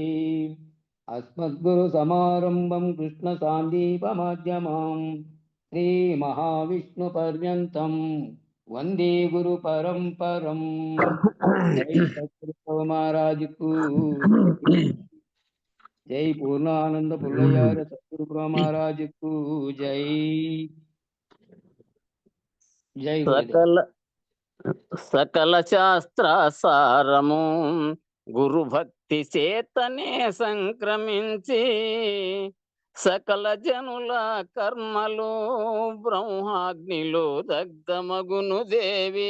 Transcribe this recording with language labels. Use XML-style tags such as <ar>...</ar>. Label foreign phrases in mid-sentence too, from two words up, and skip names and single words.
<sa>अस्मद्गुरुसमारम्भं कृष्णसान्दीपमाध्यमां श्रीमहाविष्णुपर्यन्तं वन्दे गुरुपरम्परं।</sa> <hi>जय सद्गुरु महाराज को जय। पूर्णानंद पुल्लयार सद्गुरु महाराज को जय। जय गुरुदेव।</hi> <te>సకల సకల శాస్త్ర సారము గురు భక్తి చేతనే సంక్రమించి సకల జనుల కర్మలు బ్రహ్మాగ్నిలో దగ్ధమగును దేవి.</te>